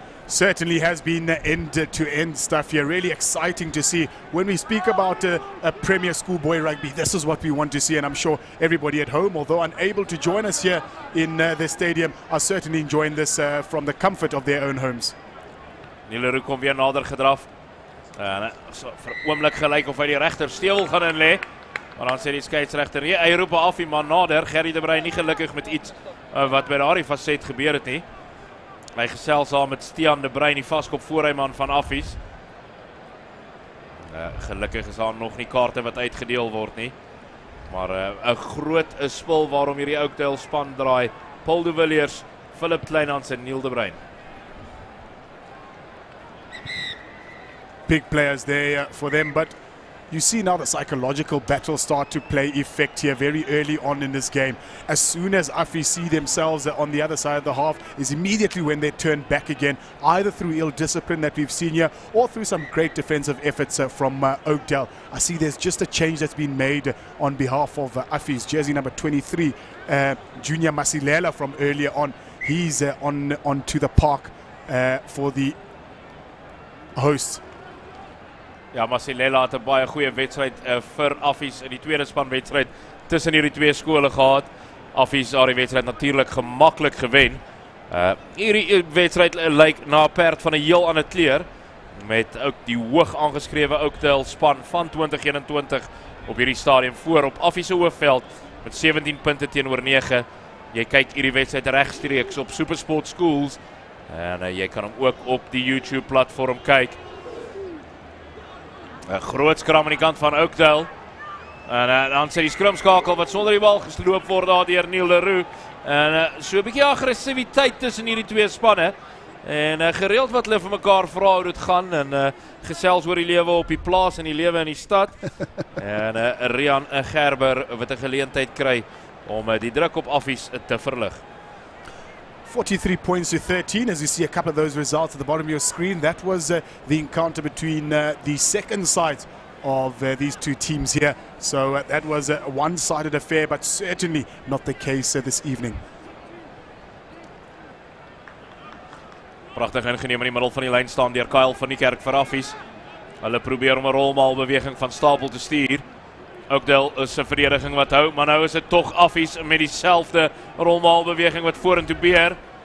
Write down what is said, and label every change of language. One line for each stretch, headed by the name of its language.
English: Certainly has been end-to-end stuff here. Really exciting to see. When we speak about a Premier Schoolboy Rugby, this is what we want to see, and I'm sure everybody at home, although unable to join us here in the stadium, are certainly enjoying this from the comfort of their own homes.
Afrikaans: Nieleroe kom weer nader gedraf. So vir 'n oomblik gelyk of hy die regter stewel gaan inlê. Maar dan sê die skeieregter, nee, hy roep af iemand nader. Gerry de Bruin nie gelukkig met iets wat by daardie faset gebeur het nie. Hy gesels saam met Stian de Bruin, die vaskop voorryman van Affies. Gelukkig is daar nog nie kaarte wat uitgedeel word nie. Maar 'n groot spil waarom hierdie Oakdale span draai. Paul de Villiers, Philip Kleinhans en Neil de Bruin.
English: Big players there for them, but you see now the psychological battle start to play effect here very early on in this game. As soon as Affies see themselves on the other side of the half is immediately when they turn back again, either through ill discipline that we've seen here or through some great defensive efforts from Oakdale. I see there's just a change that's been made on behalf of Affies. Jersey number 23, Junior Masilela from earlier on. He's on to the park for the hosts.
Afrikaans: Ja, Masilela het 'n baie goeie wedstryd vir Affies in die tweede span wedstryd tussen hierdie twee skole gehad. Affies het die wedstryd natuurlik gemaklik gewen. Hierdie wedstryd lyk na 'n perd van 'n heel ander kleur met ook die hoog aangeskrewe Oakdale span van 2021 op hierdie stadium voor op Affies se hoofveld met 17 punte teenoor 9. Jy kyk hierdie wedstryd regstreeks op SuperSport Schools en jy kan hom ook op die YouTube platform kyk. 'n Groot skram aan die kant van Oakdale. En dan sê die skrimskakel wat sonder die bal gesloop word daar deur Nieleroe. En so 'n bietjie aggressiwiteit tussen hierdie twee spanne. En gereeld wat hulle vir mekaar vra hoe dit gaan en gesels oor die lewe op die plaas en die lewe in die stad. En Rian Gerber wat 'n geleentheid kry om die druk op Affies te verlig.
English: 43 points to 13, as you see a couple of those results at the bottom of your screen. That was the encounter between the second sides of these two teams here. So that was a one-sided affair, but certainly not the case this evening.
Afrikaans: Pragtig ingeneem in die middel van die lyn staan deur Kyle van die Kerk vir Affies. Hulle probeer om 'n rolmaalbeweging van stapel te stuur. Oakdale is 'n verdediging wat hou, maar nou is dit tog Affies met dieselfde rolmaalbeweging wat vorentoe beer.